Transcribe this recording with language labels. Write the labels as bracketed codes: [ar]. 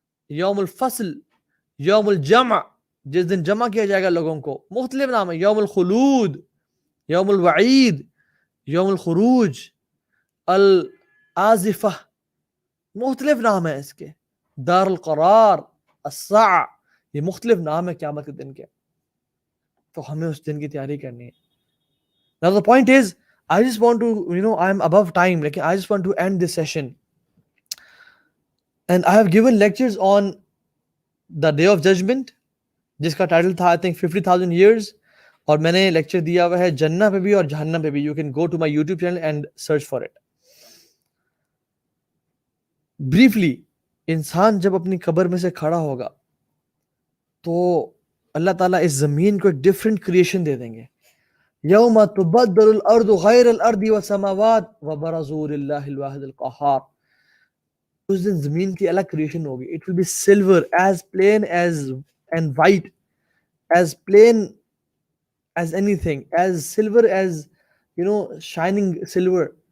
[ur] یوم الفصل، یوم الجمع، جس دن جمع کیا جائے گا لوگوں کو، مختلف نام ہے، یوم الخلود، یوم الوعید، یوم الخروج، الآزفہ، مختلف نام ہے اس کے، دار القرار، الساعہ، یہ مختلف نام ہے قیامت کے دن کے۔ تو ہمیں اس دن کی تیاری کرنی ہے۔ [en] Now the point is, I just want to, I'm above time, like I just want to end this session. And I have given lectures on the Day of Judgment, [ur] جس کا ٹائٹل تھا [en] I think 50,000 years، [ur] اور میں نے lecture دیا ہوا ہے جنہ پہ بھی [en] اور جہنم پہ بھی۔ You can go to my YouTube channel and search for it. [ur] Briefly، انسان جب اپنی قبر میں سے کھڑا ہوگا تو اللہ تعالیٰ اس زمین کو ایک ڈفرینٹ کریشن دے دیں گے۔ [ar] یوم تبدل الارض غیر الارض والسماوات وبرزوا للہ الواحد القہار، [ur] اس دن زمین کی الگ کریشن ہوگی۔ [en] It will be silver as plain as and white, as plain as anything, as silver as shining silver،